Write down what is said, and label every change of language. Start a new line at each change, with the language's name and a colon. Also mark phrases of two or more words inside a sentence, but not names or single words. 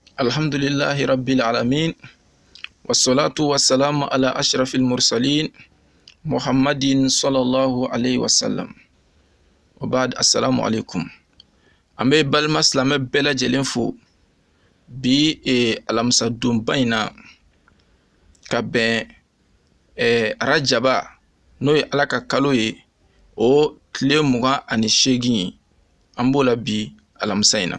Arabic: الحمد لله رب العالمين. والصلاة والسلام على أشرف المرسلين. محمد صلى الله عليه وسلم. وبعد، السلام عليكم.
Bambara: Ambe balma silame bɛɛ lajɛlen fo. Bi alamisa donba in na ka bɛn Rajaba n'o ye Ala ka kalo ye, o tile 28 ye. An b'o la bi alamisa in na.